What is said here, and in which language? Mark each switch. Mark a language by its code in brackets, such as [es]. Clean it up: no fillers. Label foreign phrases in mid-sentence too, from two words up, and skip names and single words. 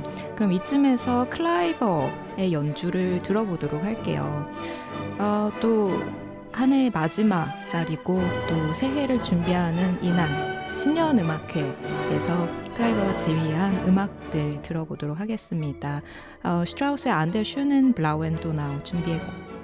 [ko] 그럼 이쯤에서 클라이버의 연주를 들어보도록 할게요. 또 한 해 마지막 날이고 또 새해를 준비하는 이날 신년음악회에서 클라이버가 지휘한 음악들 들어보도록 하겠습니다. 슈트라우스의 An der schönen blauen Donau 준비했고